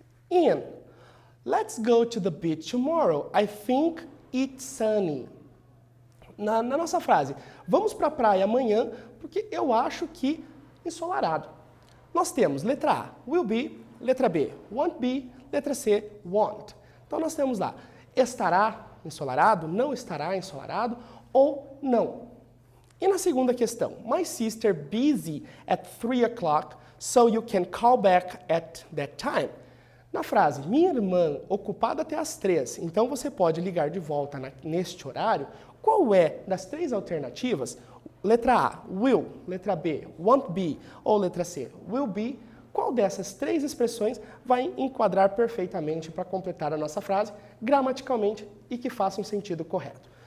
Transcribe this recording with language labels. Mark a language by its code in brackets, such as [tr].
[en] Ian, let's go to the beach tomorrow. I think it's sunny. [pt] Na nossa frase, vamos para a praia amanhã porque eu acho que ensolarado. Nós temos letra A, will be, letra B, won't be, letra C, won't. Então nós temos lá, estará ensolarado, não estará ensolarado ou não. E na segunda questão, [en] my sister busy at 3 o'clock, so you can call back at that time. [pt] Na frase, minha irmã ocupada até às 3, então você pode ligar de volta neste horário. Qual é das três alternativas? Letra A, will, letra B, won't be, ou letra C, will be. Qual dessas três expressões vai enquadrar perfeitamente para completar a nossa frase, gramaticalmente, e que faça um sentido correto?